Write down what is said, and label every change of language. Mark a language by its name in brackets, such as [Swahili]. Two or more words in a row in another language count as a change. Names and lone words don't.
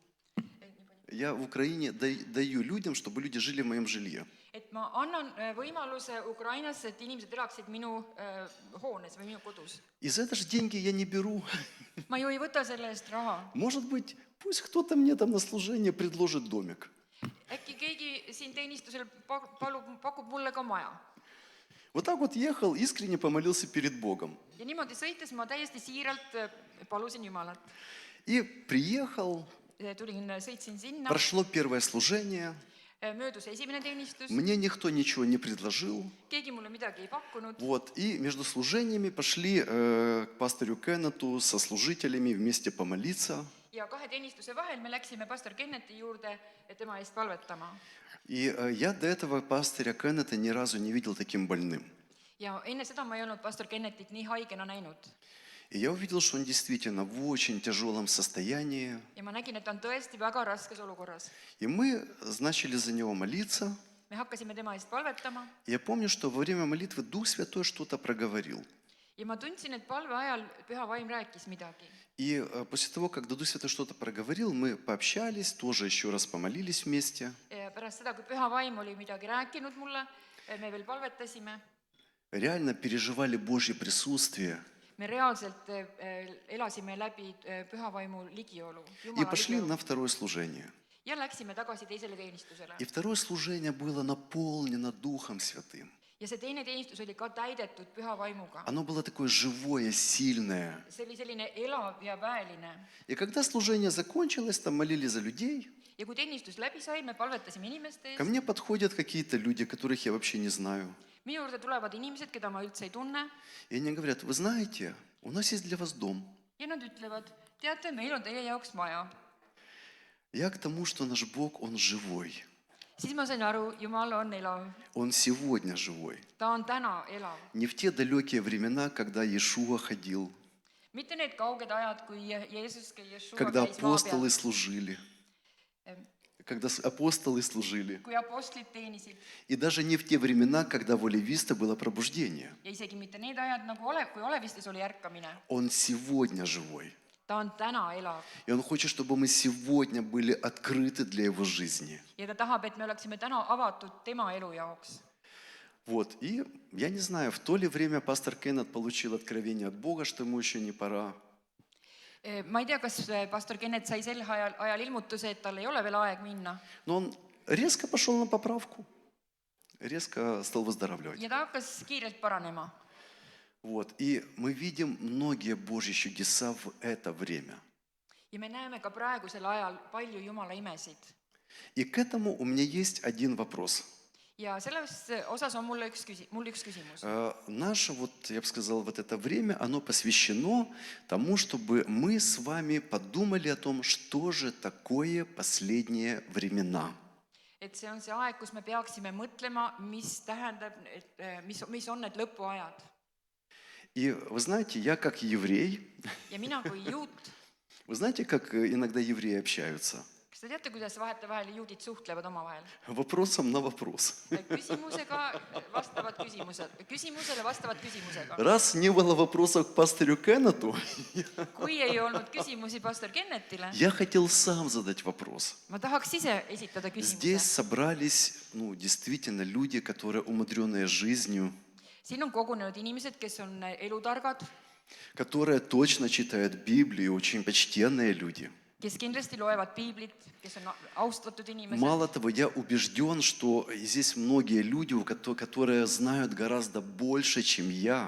[Russian] Я в Украине даю людям, чтобы люди жили в моем жилье. [Estonian] et ma annan võimaluse Ukrainasse, et inimesed elaksid minu hoones või minu kodus. [Russian] И за это же деньги я не беру. [Estonian] Ma ju ei võta selle eest raha. [Russian] Может быть, пусть кто-то мне там на служение предложит домик. [Estonian] Äkki keegi siin teenistusel pakub mulle ka maja. [Russian] Вот так вот ехал, искренне помолился перед Богом. [Estonian] Ja niimoodi sõites ma täiesti siiralt palusin Jumalat. [Russian] И приехал, [Estonian] sõitsin sinna , [Russian] Прошло первое служение, [Estonian] möödus esimene teenistus , [Russian] мне никто ничего не предложил. [Estonian] keegi mulle midagi ei pakkunud [Russian] Вот, и между служениями пошли к пастору Кеннету со служителями вместе помолиться. [Estonian] ja kahe teenistuse vahel me läksime pastor Kenneti juurde tema eest palvetama . [Russian] И я до этого пастыря Кеннета ни разу не видел таким больным. [Estonian] ja enne seda ma ei olnud pastor Kennetit nii haigena näinud [Russian] И я увидел, что он действительно в очень тяжелом состоянии. [Estonian] ja ma nägin , et ta on tõesti väga raskes olukorras . [Russian] И мы начали за него молиться. [Estonian] me hakkasime tema eest palvetama [Russian] Я помню, что во время молитвы Дух Святой что-то проговорил. [Estonian] ja ma tundsin , et palve ajal Püha Vaim rääkis midagi . [Russian] И после того, как Дух Святой что-то проговорил, мы пообщались, тоже еще раз помолились вместе. [Estonian] ja pärast seda , kui Püha Vaim oli midagi rääkinud mulle , me veel palvetasime , [Russian] Реально переживали Божье присутствие. [Estonian] me reaalselt elasime läbi Püha Vaimu ligiolu , [Russian] И [Estonian] Jumala [Russian] пошли [Estonian] ligiolu [Russian] на второе служение. [Estonian] ja läksime tagasi teisele teenistusele [Russian] И второе служение было наполнено Духом Святым. [Estonian] ja see teine teenistus oli ka täidetud Püha Vaimuga . [Russian] Оно было такое живое, сильное. [Estonian] see oli selline elav ja väeline [Russian] И когда служение закончилось, там молились за людей, [Estonian] ja kui teenistus läbi sai , me palvetasime inimeste [Russian] ко [Estonian] eest , [Russian] мне подходят какие-то люди, которых я вообще не знаю. [Estonian] minu juurde tulevad inimesed , keda ma üldse ei tunne [Russian] И они говорят, вы знаете, у нас есть для вас дом. [Estonian] ja nad ütlevad , teate , meil on teie jaoks maja . [Russian] Я к тому, что наш Бог, Он живой. [Estonian] siis ma sain aru , Jumal on elav , [Russian] Он сегодня живой. [Estonian] ta on täna elav , [Russian] Не в те далекие времена, когда Иешуа ходил, [Estonian] mitte need kauged ajad , kui Jeesus , Jeshua [Russian] когда [Estonian] käis maa [Russian] апостолы [Estonian] peal , [Russian] служили, когда апостолы служили. [Estonian] kui apostlid teenisid [Russian] И даже не в те времена, когда в Олевисте было пробуждение. [Estonian] ja isegi mitte need ajad nagu kui Olevistes oli ärkamine . [Russian] Он сегодня живой. [Estonian] ta on täna elav [Russian] И Он хочет, чтобы мы сегодня были открыты для Его жизни. [Estonian] ja ta tahab , et me oleksime täna avatud tema elu jaoks . [Russian] Вот, и я не знаю, в то ли время пастор Кеннет получил откровение от Бога, что ему еще не пора. [Estonian] ma ei tea , kas pastor Kennet sai sel ajal ilmutuse , et tal ei ole veel aeg minna [Russian] Но он резко пошел на поправку, резко стал выздоравливать. [Estonian] ja ta hakkas kiirelt paranema . [Russian] Вот, и мы видим многие Божьи чудеса в это время. [Estonian] ja me näeme ka praegusel ajal palju Jumala imesid . [Russian] И к этому у меня есть один вопрос. [Estonian] ja selles osas on mul üks küsimus . [Russian] Наше, вот, я бы сказал, вот это время, оно посвящено тому, чтобы мы с вами подумали о том, что же такое последние времена. [Estonian] et see on see aeg , kus me peaksime mõtlema , mis tähendab , mis on need lõpuajad . [Russian] И вы знаете, я как еврей, [Estonian] ja mina kui juut , [Russian] вы знаете, как иногда евреи общаются? [Estonian] kas te teate , kuidas vahetevahel juudid suhtlevad omavahel ? [Russian] Вопросом на вопрос. [Estonian] küsimusega vastavad küsimusele vastavad küsimusega . [Russian] Раз не было вопросов к пастору Кеннету, [Estonian] kui ei olnud küsimusi pastor Kennetile , [Russian] я хотел сам задать вопрос. [Estonian] ma tahaks ise esitada [Russian] Здесь [Estonian] küsimuse . [Russian] собрались, действительно люди, которые умудренные жизнью, [Estonian] siin on kogunenud inimesed , kes on elutargad , [Russian] которые точно читают Библию, очень почтенные люди. [Estonian] kes kindlasti loevad piiblit , kes on austatud inimesed . [Russian] Мало того, я убежден, что здесь многие люди, которые знают гораздо больше, чем я.